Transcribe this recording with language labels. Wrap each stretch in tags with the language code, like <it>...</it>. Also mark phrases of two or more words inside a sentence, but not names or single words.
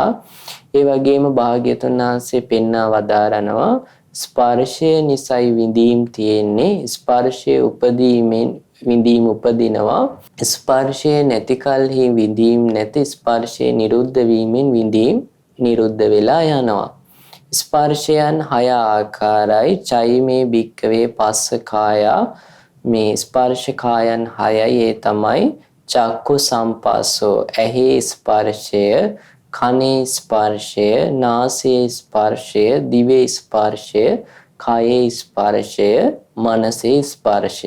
<si>ඒ වගේම භාග්‍යවතුන් වහන්සේ පෙන්වා වදාරනවා ස්පර්ශය නිසයි විඳීම් තියෙන්නේ. ස්පර්ශය උපදීමෙන් විඳීම් උපදිනවා. ස්පර්ශය නැති කලෙහි විඳීම් නැති. ස්පර්ශය නිරුද්ධ වීමෙන් විඳීම් නිරුද්ධ වෙලා යනවා. ස්පර්ශයන් 6 ආකාරයි.</si> <pi>චෛමේ භික්කවේ පස්ස කායා.</pi> <si>මේ ස්පර්ශ කායන් 6යි. ඒ තමයි</si> <pi>චක්කු සම්පස්සෝ</pi> <si>ඇහි ස්පර්ශය, කනේ ස්පර්ශය, නාසයේ ස්පර්ශය, දිවේ ස්පර්ශය, කයේ ස්පර්ශය, මනසේ ස්පර්ශය.</si>